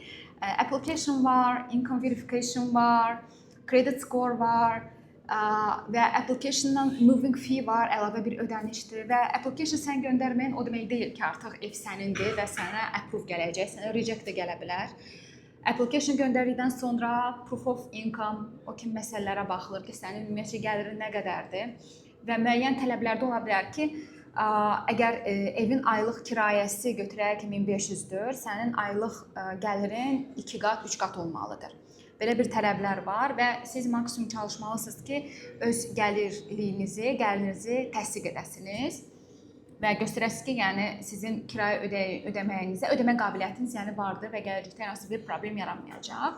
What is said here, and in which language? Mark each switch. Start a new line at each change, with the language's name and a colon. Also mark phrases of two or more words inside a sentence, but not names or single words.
Azerbaijani: Application var,
English: income verification
Azerbaijani: var,
English: credit score
Azerbaijani: var və applicationdan
English: moving fee
Azerbaijani: var, əlavə bir ödənişdir və application sən göndərməyin o demək deyil ki, artıq ev sənindir və sənə approve gələcək, sənə reject də gələ bilər. Application göndərdikdən sonra
English: proof of income,
Azerbaijani: o kimi məsələlərə baxılır ki, sənin ümumiyyətcə gəlirin nə qədərdir və müəyyən tələblərdə ola bilər ki, əgər evin aylıq kirayəsi götürək ki 1500-dür, sənin aylıq gəlirin 2 qat, 3 qat olmalıdır. Belə bir tələblər var və siz maksimum çalışmalısınız ki, öz gəlirinizi təsdiq edəsiniz və göstərəsiniz ki, yəni sizin kirayə ödəməyinizə, ödəmə qabiliyyətiniz yəni vardır və gələcəkdə hər hansı bir problem yaranmayacaq.